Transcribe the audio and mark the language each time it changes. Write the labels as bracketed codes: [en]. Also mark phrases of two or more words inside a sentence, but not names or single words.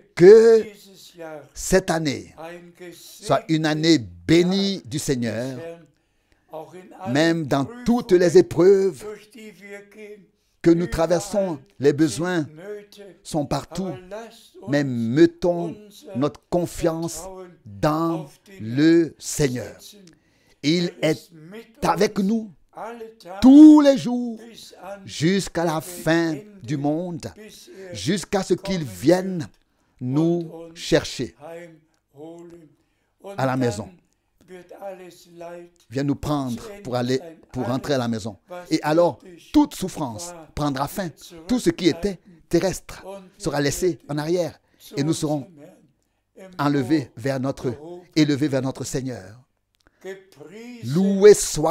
[fr] Que [de] dieses Jahr [fr] cette année [de] ein [fr] soit une année bénie du Seigneur, [de] Herrn, auch in allen [fr] même dans [de] Prüfungen, [fr] toutes les épreuves [de] durch die wir gehen, [fr] que nous traversons. Les besoins [de] sind Nöte, [fr] sont partout, [de] aber lasst uns [fr] mais mettons notre confiance dans le Seigneur. Il est avec nous [de] alle Tage [fr] tous les jours [de] bis an [fr] jusqu'à la fin du monde, [de] bis [fr] jusqu'à ce qu'il vienne nous chercher [de] heimholen. Und [fr] à la maison. [de] dann wird alles Leid [fr] Viens nous prendre pour rentrer à la maison. Et alors, toute souffrance prendra fin. Tout ce qui était terrestre sera laissé en arrière. Et nous serons élevés vers notre Seigneur. [de] Gepriesen [fr] Loué soit